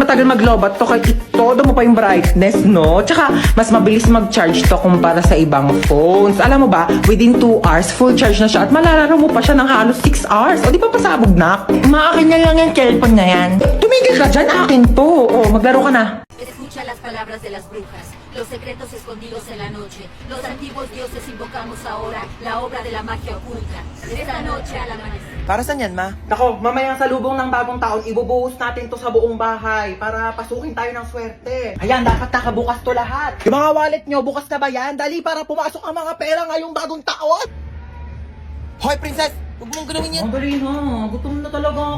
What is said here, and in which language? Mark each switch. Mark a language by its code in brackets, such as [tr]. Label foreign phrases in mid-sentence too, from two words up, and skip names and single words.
[tl] Matagal maglobat to kahit itodo mo pa yung brightness, no? Tsaka, mas mabilis mag-charge to kumpara sa ibang phones. Alam mo ba, [en] within 2 hours, [tl] full charge na siya at malalaro mo pa siya ng halos 6 hours. O di pa pasabog na? Maakin na lang yung cellphone na yan. Tumigil ka dyan, akin to. O, maglaro ka na. [es] Escucha las palabras de las brujas, los secretos escondidos en la noche. Los antiguos dioses invocamos ahora la obra de la magia oculta. Esta noche al amanecer. [tl] Para saan yan, ma? Nako, mamayang salubong ng bagong taon, ibubuhos natin to sa buong bahay para pasukin tayo ng swerte. Ayan, dapat nakabukas to lahat. Yung mga wallet nyo, bukas na ba yan? Dali para pumasok ang mga pera ngayong bagong taon. Hoy, princess! Huwag mong gawin yan. Ang dali na, gutom na talaga ako.